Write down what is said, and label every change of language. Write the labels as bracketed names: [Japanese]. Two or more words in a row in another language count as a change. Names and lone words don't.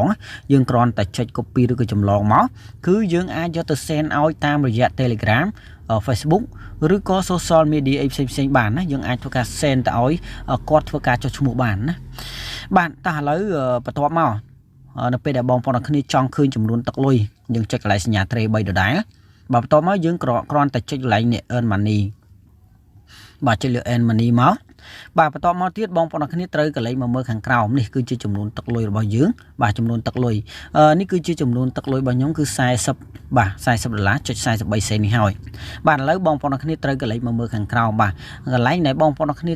[Khmer] យើងគ្រាន់តែចុច copy ឬក៏ចម្លងមកគឺយើងអាចយកទៅ send ឲ្យតាមរយៈ Telegram Facebook ឬក៏ [English] social media [Khmer] អីផ្សេងៗបានណាយើងអាចធ្វើការ send ទៅ ឲ្យគាត់ធ្វើការចុះឈ្មោះបានណាបាទតោះឥឡូវបន្ទាប់មកនៅពេលដែលបងប្អូនគ្នាចង់ឃើញចំនួនទឹកលុយយើងចុចក ន្លែងសញ្ញាត្រី3ដដែលបាទបន្ទាប់មកយើងគ្រាន់តែចុចកន្លែងនេះ [English] earn money [Khmer] បាទចុចលើ [English] earn money [Khmer] មកបាទបន្ទាប់មកទៀតបងប្អូនគ្នាត្រូវកន្លែងមកមើលខាងក្រោមនេះគឺជាចំនួនទឹកលុយរបស់យើងបាទចំនួនទឹកលុយនេះគឺជាចំនួនទឹកលុយរបស់ខ្ញុំគឺ40បាទ$40.43នេះហើយបាទឥឡូវបងប្អូនគ្នាត្រូវកន្លែងមកមើលខាងក្រោមបាទកន្លែងដែលបងប្អូនគ្នា